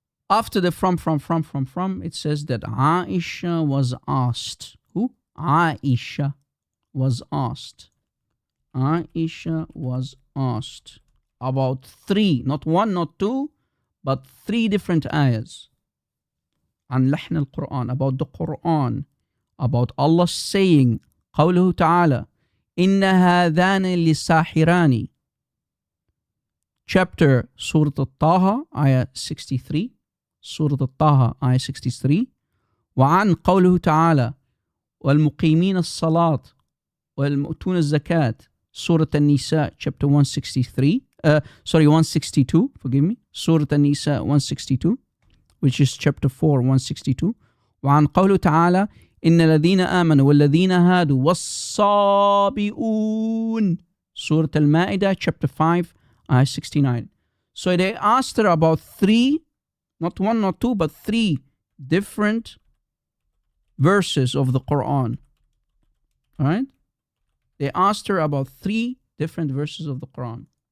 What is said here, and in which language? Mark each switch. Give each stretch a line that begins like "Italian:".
English: After the from, it says that Aisha was asked. Who? Aisha was asked. Aisha was asked about three, not one, not two, but three different ayahs.
Arabic: عن لحن القرآن,
English: about the Quran, about Allah saying,
Arabic: قوله تعالى, إن هذان لساحران.
English: Chapter Surah Al-Taha, ayah 63. Surah Al-Taha, ayah 63.
Arabic: وعن قوله تعالى, والمقيمين الصلاة والمؤتون الزكاة.
English: Surah An-Nisa, chapter 163. 162, forgive me. Surah An-Nisa 162, which is chapter 4, 162.
Arabic: وعن قوله تعالى إن الذين آمنوا والذين هادوا والصابئون.
English: Surah Al-Ma'idah, chapter 5, ayah 69. So they asked her about three, not one, not two, but three different verses of the Quran. All right? They asked her about three different verses of the Quran.